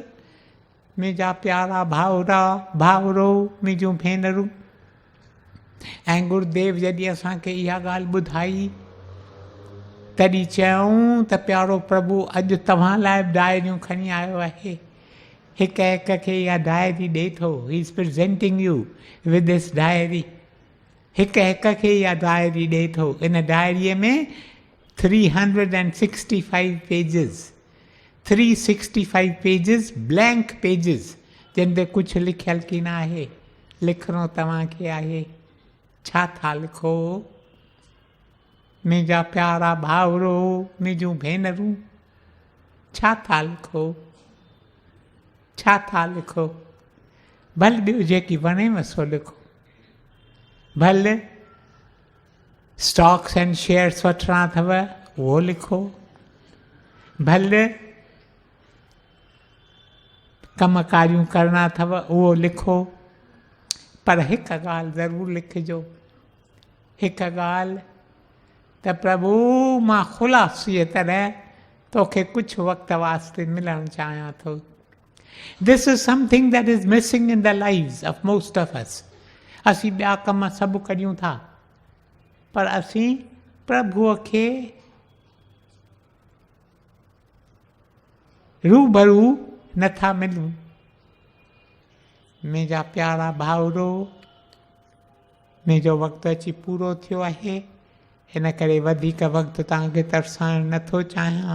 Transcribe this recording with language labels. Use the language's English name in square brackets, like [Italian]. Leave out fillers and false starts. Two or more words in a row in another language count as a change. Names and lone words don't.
[Sindhi] मुंहिंजा प्यारा भाउरा भाउरो, मुंहिंजूं भेनरूं, ऐं गुरुदेव जॾहिं असांखे इहा ॻाल्हि ॿुधाई, तॾहिं चयऊं त प्यारो प्रभु अॼु तव्हां लाइ डायरियूं खणी आयो आहे। हिकु हिक खे इहा डायरी ॾिए थो, [English] He is presenting you with this diary. [Sindhi] हिकु हिक खे इहा डायरी ॾिए थो। इन डायरीअ में 365 पेजिस, 365 पेजिस [English] blank pages, [Sindhi] जिन ते कुझु लिखियलु की न आहे। लिखणो तव्हांखे आहे। छा था लिखो? मुंहिंजा प्यारा भाउरो, मुंहिंजूं भेनरूं, छा था लिखो? छा था लिखो? भले ॿियो जेकी वणेव सो लिखो। भले [English] stocks and shares [Sindhi] वठिणा अथव उहो लिखो। भले कमकारियूं करणा अथव उहो लिखो। पर हिकु ॻाल्हि ज़रूरु लिखिजो, हिकु ॻाल्हि त प्रभु मां ख़ुलासीअ तरह तोखे कुझु वक़्त वास्ते मिलणु चाहियां थो। [English] This is something that is missing in the lives of most of us. [Sindhi] असीं ॿिया कम सभु करियूं था, पर असीं प्रभुअ खे रूबरू नथा मिलूं। मुंहिंजा प्यारा भाउरो, मुंहिंजो वक़्तु अची पूरो थियो आहे, हिन करे वधीक वक़्तु तव्हांखे तरसाइणु नथो चाहियां।